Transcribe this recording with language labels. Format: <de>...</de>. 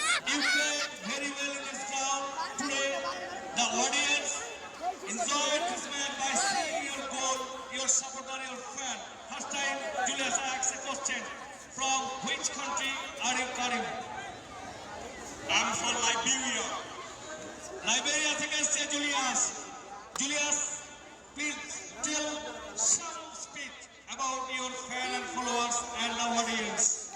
<en>you played very well in this ground today. The audience enjoyed this match by seeing your goal, your supporter, your fan. First time, Julius asks a question. From which country are you coming? I'm from Liberia.</en> <bn>Liberia থেকে এসেছে Julius.</bn> <en>Julius, please tell some speech about your fan and followers and the audience.</en>